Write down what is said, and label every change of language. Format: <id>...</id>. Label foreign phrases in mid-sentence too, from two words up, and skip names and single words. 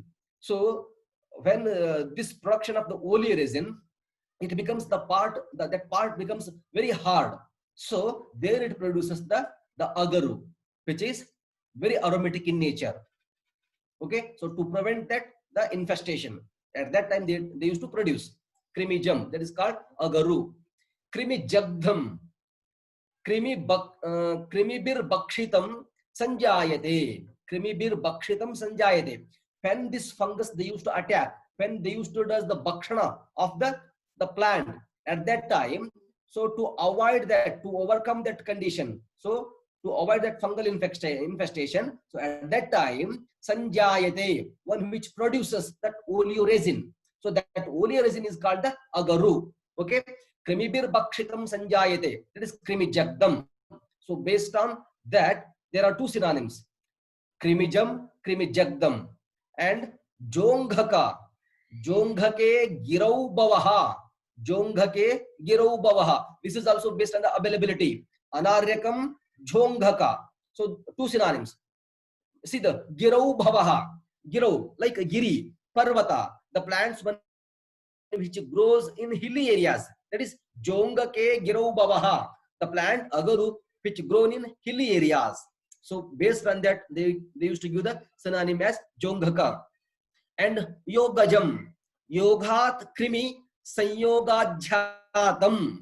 <en>So when this production of the oleoresin, it becomes the part that part becomes very hard. So there it produces the agaru, which is very aromatic in nature. Okay, so to prevent that the infestation, at that time they used to produce creamy jam, that is called agaru.</en> <sa>Creamy jagdham. Krimibir bakshitam sanjayate. Krimibir bakshitam sanjayate.</sa> <en>When this fungus they used to attack, when they used to do the bakshana of the plant, at that time, so to avoid that, to overcome that condition, so to avoid that fungal infestation, so at that time, sanjayate, one which produces that oleoresin. So that oleoresin is called the agaru. Okay.</en> <sa>Krimibir bakshitam sanjayate.</sa> <en>That is krimijagdam. So based on that, there are two synonyms.</en> <sa>Krimijam, krimijagdam. And jonghaka. Jonghake girau bavaha. Jonghake girau bavaha.</sa> <en>This is also based on the availability.</en> <sa>Anaryakam, jonghaka.</sa> <en>So two synonyms. See the</en> <sa>girau bavaha. Girau,</sa> <en>like a</en> <sa>giri, parvata.</sa> <en>The plants which grows in hilly areas. That is</en> <sa>Jongake Girau Bavaha,</sa> <en>the plant Agaru, which grown in hilly areas. So based on that, they used to give the synonym as Jongaka.</en> <sa>And Yogajam, Yogat Krimi Sanyogajhatam.</sa>